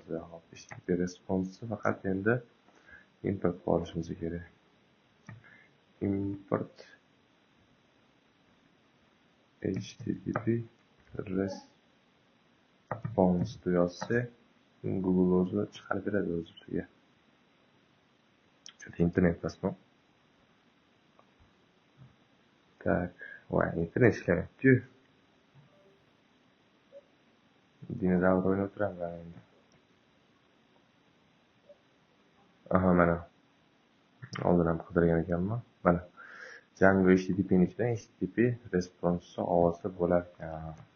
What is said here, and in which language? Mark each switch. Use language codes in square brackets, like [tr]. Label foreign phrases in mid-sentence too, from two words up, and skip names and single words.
[uz] Hop, [en] http response [uz] faqat endi import qilishimiz kerak. Import [en] http response [uz] deb yozsa Google o'zi chiqarib beradi o'ziga. [ru] Что-то интернет посмотрим. Так, ой, [uz] internet ishlayapti. Dinozavr o'ynab o'tiraman endi. Aha, mana. Oldin ham qidirgan ekanman. Mana. Django HTTP ni ichidan [en] HTTP response [uz] olsa bo'lar ekan.